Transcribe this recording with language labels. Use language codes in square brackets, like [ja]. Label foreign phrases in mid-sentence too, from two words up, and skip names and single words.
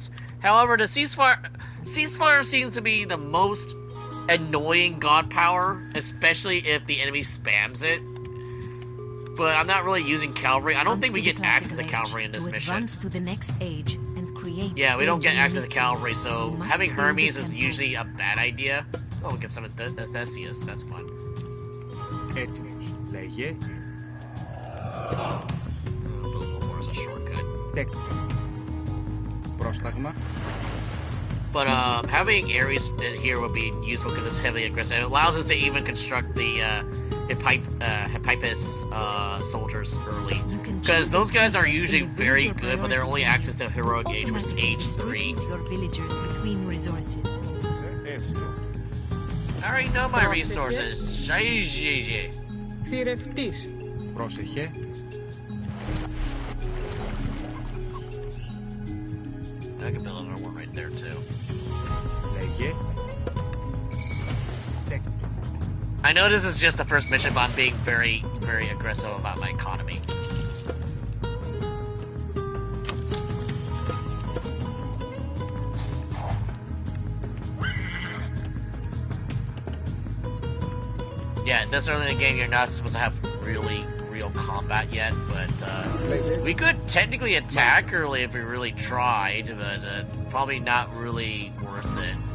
[en] However, the ceasefire seems to be the most annoying god power, especially if the enemy spams it. But I'm not really using cavalry. I don't think we get access to cavalry in this mission. Advance to the next age and create. Yeah, we don't get access to cavalry, so having Hermes is usually a bad idea. Oh, we get some of Theseus. That's fun. [el] Έτοιμος. Λέγε. [en] War is a shortcut. [el] Τέκτον. Πρόσταγμα. [en] But having Ares here would be useful because it's heavily aggressive. It allows us to even construct the Hippipus soldiers early. Because those guys are usually very good, but they're only access to heroic age, which is age 3. Your villagers between resources. I already know my resources. [el] Θηρευτής. Πρόσεχε. [en] I can build another one right there too. [el] Λέγε. Τέκτον. [en] I know this is just the first mission, but I'm being very, very aggressive about my economy. Yeah, this early in the game, you're not supposed to have really real combat yet, but we could technically attack early if we really tried, but probably not really worth it.